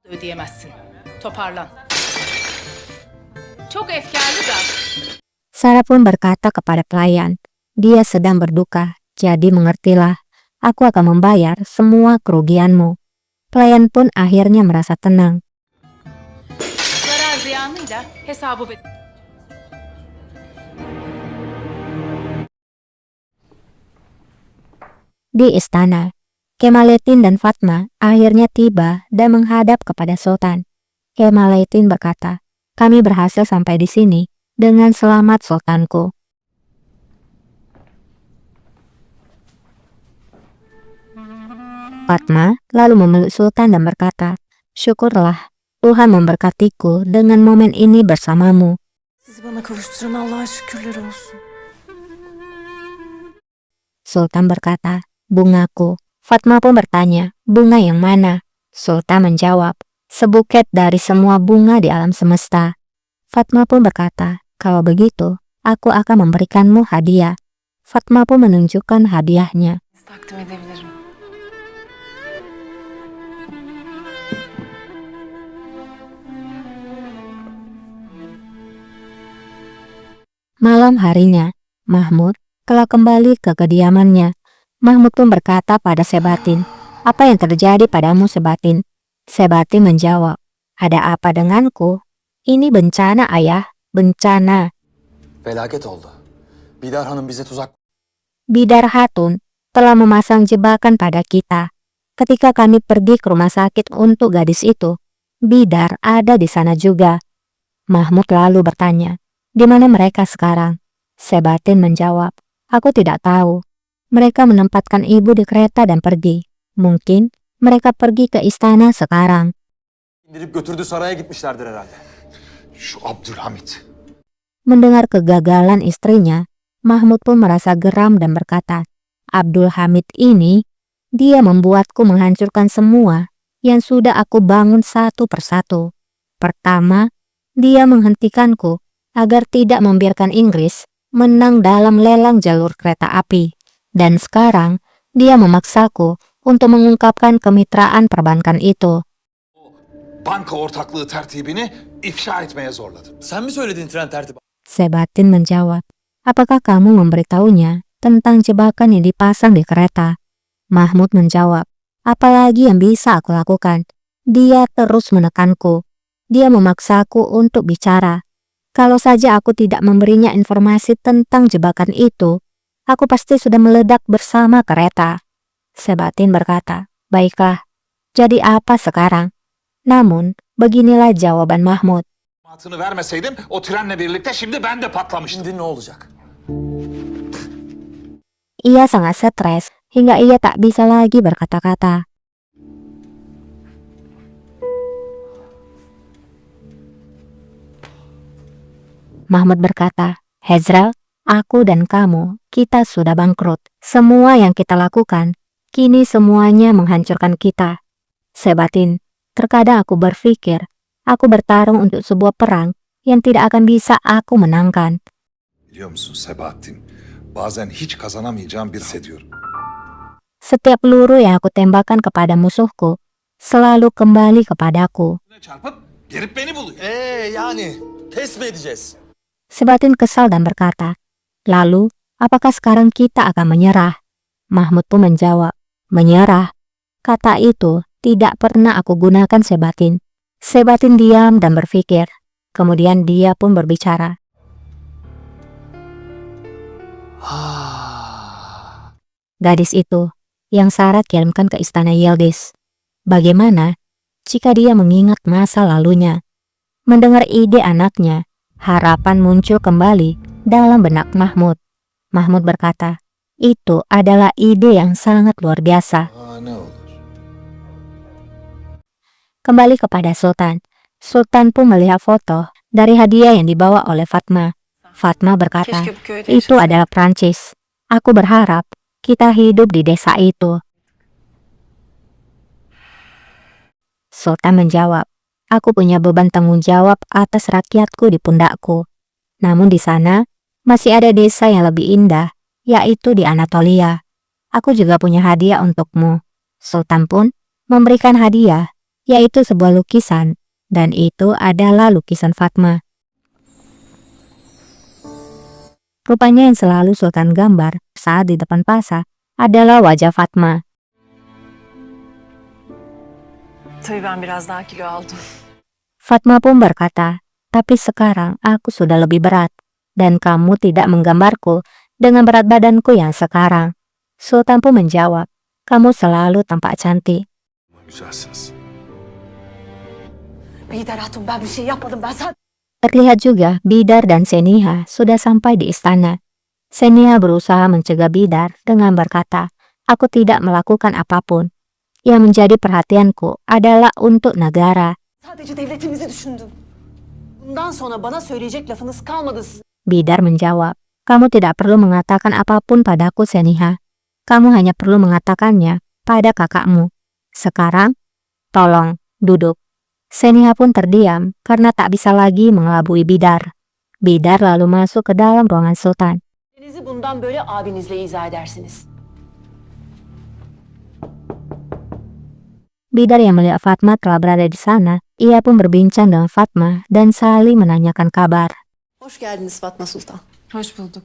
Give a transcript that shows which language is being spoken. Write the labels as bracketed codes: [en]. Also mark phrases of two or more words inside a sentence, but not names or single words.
[tr] ödeyemezsin. Toparlan. Çok efkarlı da. [id] Sarah pun berkata kepada pelayan, dia sedang berduka, jadi mengertilah, aku akan membayar semua kerugianmu. Pelayan pun akhirnya merasa tenang. [tr] Zarar ziyanıyla hesabı [id] Di istana, Kemaleddin dan Fatma akhirnya tiba dan menghadap kepada Sultan. Kemaleddin berkata, kami berhasil sampai di sini dengan selamat Sultanku. Fatma lalu memeluk Sultan dan berkata, syukurlah Tuhan memberkatiku dengan momen ini bersamamu. [tr] Sizi bana kavuşturan Allah'a şükürler olsun. [id] Sultan berkata, bungaku. Fatma pun bertanya, bunga yang mana? Sultan menjawab, sebuket dari semua bunga di alam semesta. Fatma pun berkata, kalau begitu, aku akan memberikanmu hadiah. Fatma pun menunjukkan hadiahnya. [tr] Takdim edebilirim. [id] Malam harinya, Mahmud telah kembali ke kediamannya. Mahmud pun berkata pada Sebatin, apa yang terjadi padamu Sebatin? Sebatin menjawab, ada apa denganku? Ini bencana ayah, bencana. [tr] Felaket oldu. Bidar Hanım bize tuzak... [id] Bidar Hatun telah memasang jebakan pada kita. Ketika kami pergi ke rumah sakit untuk gadis itu, Bidar ada di sana juga. Mahmud lalu bertanya, di mana mereka sekarang? Sebatin menjawab, aku tidak tahu. Mereka menempatkan ibu di kereta dan pergi. Mungkin mereka pergi ke istana sekarang. [tr] ...indirip götürdü saraya gitmişlerdir herhalde. Şu Abdülhamit. [id] Mendengar kegagalan istrinya, Mahmud pun merasa geram dan berkata, Abdul Hamid ini, dia membuatku menghancurkan semua yang sudah aku bangun satu persatu. Pertama, dia menghentikanku agar tidak membiarkan Inggris menang dalam lelang jalur kereta api. Dan sekarang, dia memaksaku untuk mengungkapkan kemitraan perbankan itu. [tr] Banka ortaklığı tertibini ifşa etmeye zorladı. Sen mi söyledin tren tertibi? [id] Sebatin menjawab, apakah kamu memberitahunya tentang jebakan yang dipasang di kereta? Mahmud menjawab, apalagi yang bisa aku lakukan? Dia terus menekanku. Dia memaksaku untuk bicara. Kalau saja aku tidak memberinya informasi tentang jebakan itu, aku pasti sudah meledak bersama kereta. Sebatin berkata, baiklah, jadi apa sekarang? Namun, beginilah jawaban Mahmud. [tr] Matını vermeseydim o trenle birlikte şimdi ben de patlamıştım. Şimdi ne olacak? [id] Ia sangat stres hingga ia tak bisa lagi berkata-kata. Mahmud berkata, Hezral, aku dan kamu, kita sudah bangkrut. Semua yang kita lakukan, kini semuanya menghancurkan kita. Sebatin, terkadang aku berpikir, aku bertarung untuk sebuah perang yang tidak akan bisa aku menangkan. [tr] Biliyor musun Sebahattin, bazen hiç kazanamayacağım bir hissediyorum. [id] Setiap peluru yang aku tembakkan kepada musuhku, selalu kembali kepadaku. [tr] Çarpıp gelip beni buluyor. Yani pes mi edeceğiz? [id] Sebatin kesal dan berkata, lalu, apakah sekarang kita akan menyerah? Mahmud pun menjawab, menyerah. Kata itu tidak pernah aku gunakan Sebatin. Sebatin diam dan berpikir. Kemudian dia pun berbicara. Gadis itu yang Sarah kirimkan ke istana Yildiz. Bagaimana jika dia mengingat masa lalunya? Mendengar ide anaknya, harapan muncul kembali dalam benak Mahmud. Mahmud berkata, itu adalah ide yang sangat luar biasa. [tr] Ne olur? [id] Kembali kepada Sultan. Sultan pun melihat foto dari hadiah yang dibawa oleh Fatma. Fatma berkata, [tr] Keşke bu köyde [id] itu [tr] yaşasaydım. [id] adalah Prancis. Aku berharap kita hidup di desa itu. Sultan menjawab, aku punya beban tanggung jawab atas rakyatku di pundakku. Namun di sana masih ada desa yang lebih indah, yaitu di Anatolia. Aku juga punya hadiah untukmu. Sultan pun memberikan hadiah, yaitu sebuah lukisan, dan itu adalah lukisan Fatma. Rupanya yang selalu Sultan gambar saat di depan Pasa adalah wajah Fatma. [tr] Tabii ben biraz daha kilo aldım. [id] Fatma pun berkata, tapi sekarang aku sudah lebih berat, dan kamu tidak menggambarku dengan berat badanku yang sekarang. Sultan pun menjawab, kamu selalu tampak cantik. [tr] Güzelsiniz. Bihter Hatun ben bir şey yapmadım ben sadece... [id] Terlihat juga Bidar dan Seniha sudah sampai di istana. Seniha berusaha mencegah Bidar dengan berkata, aku tidak melakukan apapun. Yang menjadi perhatianku adalah untuk negara. [tr] Sadece devletimizi düşündüm. Bundan sonra bana söyleyecek lafınız kalmadı sizin. [id] Bidar menjawab, kamu tidak perlu mengatakan apapun padaku Seniha. Kamu hanya perlu mengatakannya pada kakakmu. Sekarang, tolong, duduk. Seniha pun terdiam karena tak bisa lagi mengelabui Bidar. Bidar lalu masuk ke dalam ruangan Sultan. [tr] Denizi bundan böyle abinizle izah edersiniz. [id] Bidar yang melihat Fatma telah berada di sana, ia pun berbincang dengan Fatma dan saling menanyakan kabar. [tr] Hoş geldiniz Fatma Sultan. Hoş bulduk.